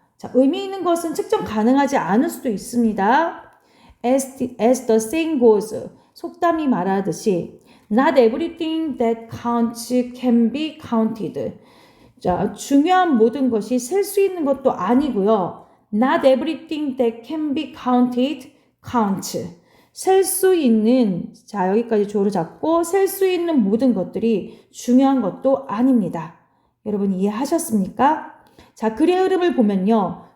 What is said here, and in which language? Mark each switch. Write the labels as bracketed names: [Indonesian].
[Korean] 자, 의미 있는 것은 측정 가능하지 않을 수도 있습니다. [English] As the saying goes, [Korean] 속담이 말하듯이 [English] Not everything that counts can be counted. [Korean] 자, 중요한 모든 것이 셀 수 있는 것도 아니고요. [English] Not everything that can be counted counts. [Korean] 셀 수 있는, 자, 여기까지 조를 잡고 셀 수 있는 모든 것들이 중요한 것도 아닙니다. 여러분 이해하셨습니까? 자, 글의 흐름을 보면요.